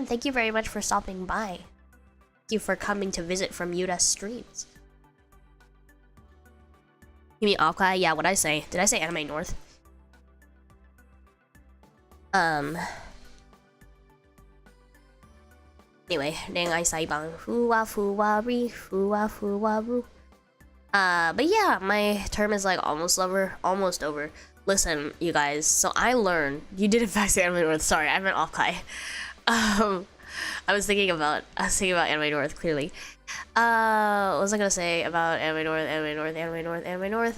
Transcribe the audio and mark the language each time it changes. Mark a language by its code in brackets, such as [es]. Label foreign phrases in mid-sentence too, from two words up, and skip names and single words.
[en] Thank you very much for stopping by. Thank you for coming to visit from Yuda's streams. You mean Okai? Yeah, what'd I say? Did I say Anime North? Anyway, Nengai Saibang. [ja] Fuwa fuwa ri, fuwa fuwa ru. [en] But yeah, my term is like almost over. Listen, you guys, so I learned, you did in fact say Anime North, sorry, I meant Okai. I was thinking about Anime North, clearly. What was I gonna say about Anime North?